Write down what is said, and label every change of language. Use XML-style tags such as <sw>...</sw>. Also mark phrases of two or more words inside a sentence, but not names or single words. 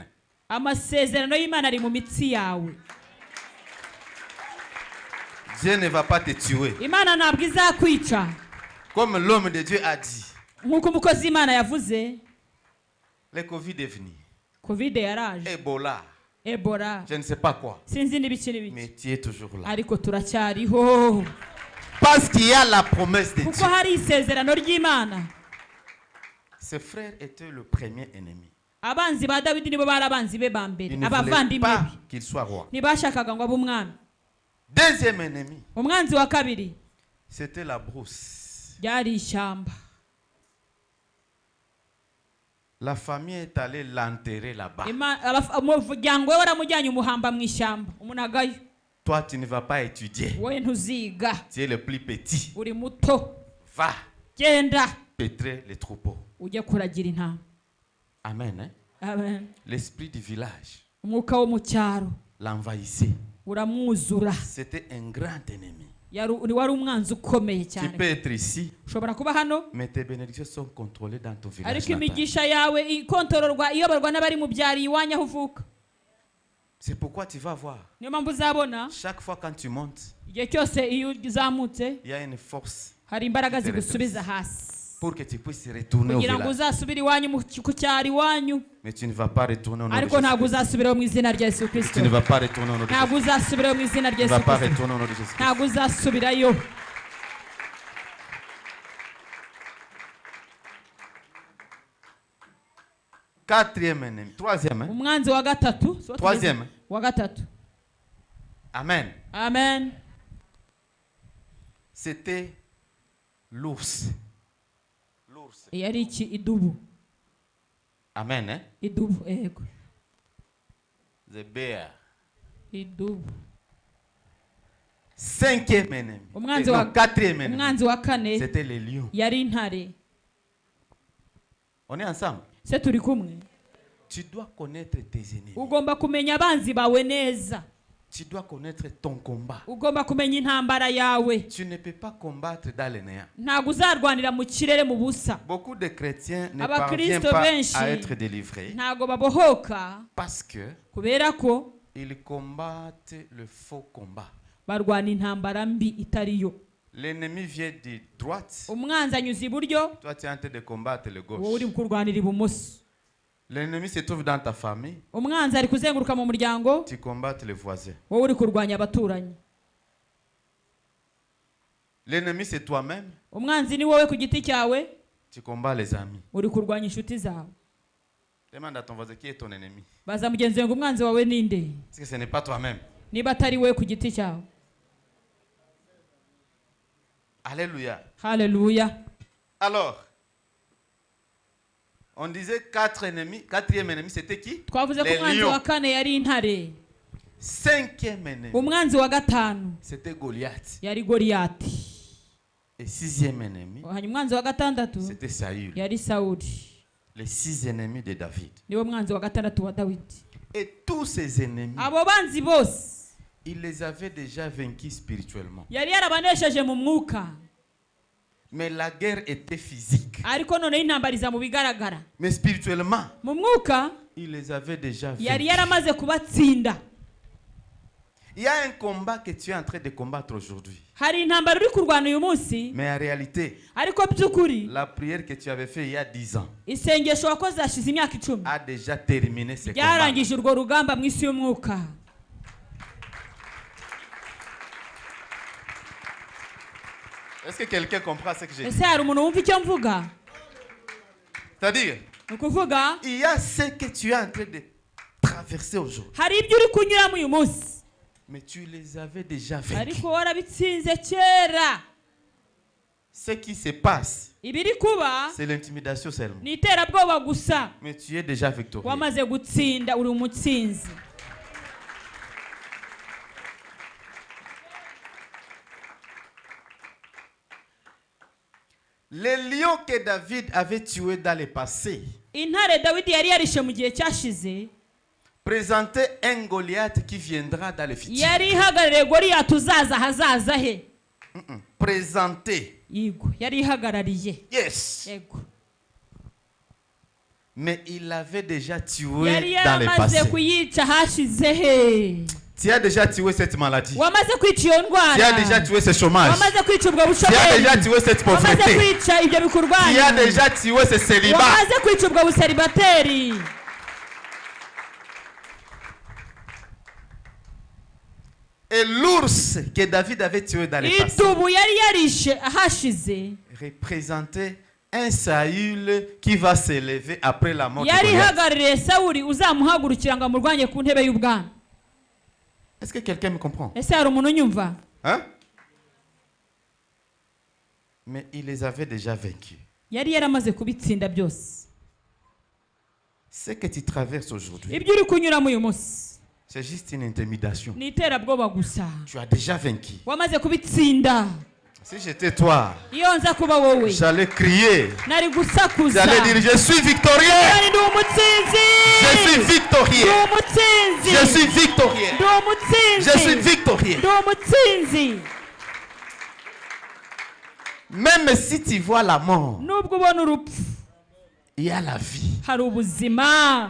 <rw>amasezerano y'Imana ari mu mitsi yawe.</rw> <fr>Dieu ne va pas te tuer.</fr> <rw>Imana ntabwo izakwica.</rw> <fr>Comme l'homme de Dieu a dit.</fr> <rw>Nk'uko umukozi w'Imana yavuze.</rw> <fr>Le Covid est venu.</fr> <rw>Covid yaraje.</rw> <fr>Ebola.</fr> <rw>Ebola.</rw> <fr>Je ne sais pas quoi.</fr> <rw>Sinzi n'ibiki n'ibiki.</rw> <fr>Mais tu es toujours là.</fr> <rw>Ariko turacyariho.</rw> <fr>Parce qu'il y a la promesse de Dieu.</fr> <rw>Kuko hari isezerano ry'Imana.</rw> <fr>Ses frères étaient le premier ennemi.</fr> <rw>Abanzi ba Dawidi nibo bari abanzi be ba mbere.</rw> <fr>Il ne voulait pas qu'il soit roi.</fr> <rw>Ntibashakaga ngo abe umwami.</rw> <fr>Deuxième ennemi.</fr> <rw>Umwanzi wa kabiri.</rw> <fr>C'était la brousse.</fr> <rw>Ryari ishyamba.</rw> <fr>La famille est allée l'enterrer là-bas.</fr> <rw>Umuryango we waramujyanye umuhamba mu ishyamba. Umunagayo.</rw> <fr>Toi, tu ne vas pas étudier.</fr> <rw>Wowe ntuziga.</rw> <fr>Tu es le plus petit.</fr> <rw>Uri muto.</rw> <fr>Va.</fr> <rw>Genda.</rw> <fr>Pétrer les troupeaux.</fr> <rw>Ujye kuragira intama.</rw> <fr>Amen. Hein?</fr> <rw>Amen.</rw> <fr>L'esprit du village</fr> <rw>Umwuka wo mu cyaro</rw> <fr>l'envahissait.</fr> <rw>uramwuzura.</rw> <fr>C'était un grand ennemi.</fr> <rw>Wari umwanzi ukomeye cyane.</rw> <fr>Tu peux être ici.</fr> <rw>Ushobora kuba hano.</rw> <fr>Mais tes bénédictions sont contrôlées dans ton village.</fr> <rw>Ariko imigisha yawe ikontororwa iyoborwa n'abari mu byari iwanya aho uvuka.</rw> <fr>C'est pourquoi tu vas voir.</fr> <rw>Niyo mpamvu uzabona.</rw> <fr>Chaque fois quand tu montes.</fr> <rw>Igihe cyose iyo uzamutse.</rw> <fr>Il y a une force.</fr> <rw>Hari imbaraga zigusubiza hasi.</rw> <fr>Pour que tu puisses retourner au village.</fr> <rw>Kugira ngo uzasubire iwanyu ku cyari iwanyu.</rw> <fr>Mais tu ne vas pas retourner au nom de Jésus.</fr> <rw>Ariko ntabwo uzasubira mu izina rya Yesu Kristo.</rw> <fr>Tu ne vas pas retourner au nom de Jésus.</fr> <rw>Ntabwo uzasubira mu izina rya Yesu Kristo.</rw> <fr>Tu ne vas pas retourner au nom de Jésus.</fr> <rw>Ntabwo uzasubirayo.</rw> <fr>Quatrième ennemi. Troisième. Hein?</fr> <rw>Umwanzi wa gatatu.</rw> <fr>Troisième.</fr> <rw>Wa gatatu.</rw> <fr>Amen.</fr> <rw>Amen.</rw> <fr>C'était l'ours. L'ours.</fr> <rw>Yari iki? Idubu.</rw> <fr>Amen. Hein?</fr> <rw>Idubu, yego.</rw> <en>The bear.</en> <rw>Idubu.</rw> <fr>Cinquième ennemi. Quatrième ennemi.</fr> <rw>Umwanzi wa kane.</rw> <fr>C'était les lions.</fr> <rw>Yari intare.</rw> <fr>On est ensemble.</fr> <rw>Se turi kumwe.</rw> <fr>Tu dois connaître tes ennemis.</fr> <rw>Ugomba kumenya abanzi bawe neza.</rw> <fr>Tu dois connaître ton combat.</fr> <rw>Ugomba kumenya intambara yawe.</rw> <fr>Tu ne peux pas combattre dans le néant.</fr> <rw>Ntabwo uzarwanira mu kirere mu busa.</rw> <fr>Beaucoup de chrétiens ne parviennent pas à être délivrés.</fr> <rw>Ntabwo babohoka.</rw> <fr>Parce que</fr> <rw>kubera ko</rw> <fr>ils combattent le faux combat.</fr> <rw>Barwana intambara mbi itariyo.</rw> <fr>L'ennemi vient de droite.</fr> <rw>Umwanzi anyuze iburyo.</rw> <fr>Toi tu es en train de combattre le gauche.</fr> <rw>Wowe uri kurwanira ibumoso.</rw> <fr>L'ennemi se trouve dans ta famille.</fr> <rw>Umwanzi ari kuzenguruka mu muryango.</rw> <fr>Tu combattes les voisins.</fr> <rw>Wowe uri kurwanya abaturanyi.</rw> <fr>L'ennemi c'est toi-même.</fr> <rw>Umwanzi ni wowe ku giti cyawe.</rw> <fr>Tu combats les amis.</fr> <rw>Uri kurwanya inshuti zawe.</rw> <fr>Demande à ton voisin qui est ton ennemi.</fr> <rw>Baza mugenzi ngo umwanzi wawe ninde?</rw> <fr>Parce que ce n'est pas toi-même.</fr> <rw>Niba atari wowe ku giti cyawe.</rw> <fr>Alléluia.</fr> <rw>Hallelujah.</rw> <fr>Alors, on disait quatrième ennemi, c'était qui?</fr> <rw>Twavuze ko umwanzi wa kane yari intare.</rw> <fr>Cinquième ennemi.</fr> <rw>Umwanzi wa gatanu.</rw> <fr>C'était Goliath.</fr> <rw>Yari Goliathi.</rw> <fr>Et sixième ennemi.</fr> <rw>Umwanzi wa gatandatu.</rw> <fr>C'était Saül.</fr> <rw>Yari Sauli.</rw> <fr>Les 6 ennemis de David.</fr> <rw>Niwe mwanzi wa gatandatu wa Dawidi.</rw> <fr>Et tous ces ennemis.</fr> <rw>Abo banzi bose.</rw> <fr>Il les avait déjà vaincus spirituellement.</fr> <rw>Yari yarabanesheje mu mwuka.</rw> <fr>Mais la guerre était physique.</fr> <rw>Ariko none intambariza mu bigaragara.</rw> <fr>Mais spirituellement,</fr> <rw>mu mwuka,</rw> <fr>il les avait déjà vaincus.</fr> <rw>Yari yaramaze kubatsinda.</rw> <fr>Il y a un combat que tu es en train de combattre aujourd'hui.</fr> <rw>Hari intambara uri kurwana uyu munsi.</rw> <fr>Mais en réalité,</fr> <rw>ariko byukuri,</rw> <fr>la prière que tu avais fait il y a 10 ans</fr> <rw>isengesho wakoze hashize imyaka 10</rw> <fr>a déjà terminé ce combat.</fr> <rw>Yarangije urwo rugamba mu isi y'umwuka.</rw> <fr>Est-ce que quelqu'un comprend ce que j'ai dit?</fr> <rw>Ese hari umuntu wumva icyo mvuga?</rw> <fr>C'est-à-dire,</fr> <rw>ukuvuga,</rw> <fr>il y a ce que tu es en train de traverser aujourd'hui.</fr> <rw>Hari ibyo uri kunyuramo uyu munsi.</rw> <fr>Mais tu les avais déjà vaincus.</fr> <rw>Ariko warabitsinze kera.</rw> <fr>Ce qui se passe,</fr> <rw>ibiri kuba,</rw> <fr>c'est l'intimidation seulement.</fr> <rw>Ni iterabwoba gusa.</rw> <fr>Mais tu es déjà victorieux.</fr> <rw>Wamaze gutsinda, uri umutsinzi.</rw> <fr>Les lions que David avait tués dans le passé</fr> <rw>intare Dawidi yari yarishe mu gihe cyashize</rw> <fr>présentaient un Goliath qui viendra dans le futur.</fr> <rw>Yari ihagarariye Goliath uzaza hazaza he.</rw> <fr>Présenter.</fr> <rw>yego yari ihagarariye Yes. yego</rw> <fr>Mais il l'avait déjà tué</fr> <rw>yari</rw> <fr>dans le</fr> <rw>yaramaze</rw> <fr>passé.</fr> <rw>kuyica hashize he</rw> <fr>Tu as déjà tué cette maladie.</fr> <rw>wamaze kwica iyo</rw> <fr>Tu as</fr> <rw>ndwara</rw> <fr>déjà tué ce chômage.</fr> <rw>wamaze kwica ubwo</rw> <fr>Tu as</fr> <rw>bushomeri</rw> <fr>déjà tué cette</fr> <rw>wamaze</rw> <fr>pauvreté.</fr> <rw>kwica ibyo</rw> <fr>Tu as</fr> <rw>bikurwanya</rw> <fr>déjà tué ce célibat.</fr> <rw>wamaze kwica ubwo buseribateri</rw> <fr>Et l'ours que David avait tué dans le passé</fr> <rw>idubu yari yarishe ahashize</rw> <fr>représentait un Saül qui va s'élever après la mort de</fr> <rw>yari</rw> <fr>Goliath.</fr> <rw>ihagarariye sawuri uzamuhagurukira ngo amurwanye ku ntebe y'ubwami</rw> <fr>Est-ce que quelqu'un me comprend?</fr> <rw>ese hari umuntu unyumva</rw> <fr>Hein? Mais il les avait déjà vaincus.</fr> <rw>yari yaramaze kubitsinda byose</rw> <fr>Ce que tu traverses aujourd'hui,</fr> <rw>ibyo uri kunyuramo uyu munsi</rw> <fr>c'est juste une intimidation.</fr> <rw>ni iterabwoba gusa</rw> <fr>Tu as déjà vaincu.</fr> <rw>wamaze kubitsinda</rw> <fr>Si j'étais toi,</fr> <rw>iyo nza kuba wowe</rw> <fr>j'allais crier.</fr> <rw>nari gusakuza</rw> <fr>J'allais dire, je suis victorieux.</fr> <rw>kandi ndi umutsinzi</rw> <fr>Je suis</fr> <rw>ndi</rw> <fr>victorieux.</fr> <rw>umutsinzi</rw> <fr>Je suis victorieux.</fr> <rw>ndi umutsinzi</rw> <fr>Je suis victorieux.</fr> <rw>ndi umutsinzi</rw> <fr>Même si tu vois la mort,</fr> <rw>nubwo ubona urupfu</rw> <fr>il y a la vie.</fr> <rw>hari ubuzima</rw>